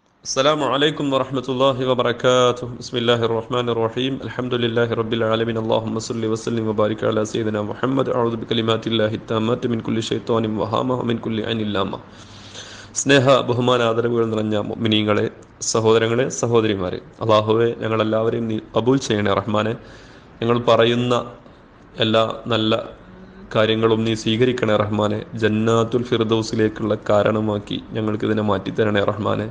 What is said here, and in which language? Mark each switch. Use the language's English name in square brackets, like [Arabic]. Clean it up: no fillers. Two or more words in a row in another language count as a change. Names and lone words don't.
[Arabic] السلام عليكم ورحمة الله وبركاته. بسم الله الرحمن الرحيم. الحمد لله رب العالمين. اللهم صل وسلم وبارك على سيدنا محمد. أعوذ بكلمات الله التامات من كل شيطان وهامة ومن كل عين لامة. [Malayalam] സ്നേഹ ബഹുമാന ആദരവുകൾ നിറഞ്ഞ മുഅ്മിനീങ്ങളെ, സഹോദരങ്ങളെ, സഹോദരിമാരെ, അല്ലാഹുവേ, ഞങ്ങളെല്ലാവരെയും നീ കബൂൽ ചെയ്യണേ റഹ്മാനെ. ഞങ്ങൾ പറയുന്ന എല്ലാ നല്ല കാര്യങ്ങളും നീ സ്വീകരിക്കണേ റഹ്മാനെ. ജന്നാത്തുൽ ഫിർദൗസിലേക്കുള്ള കാരണമാക്കി ഞങ്ങൾക്കിതിനെ മാറ്റിത്തരണേ റഹ്മാനെ.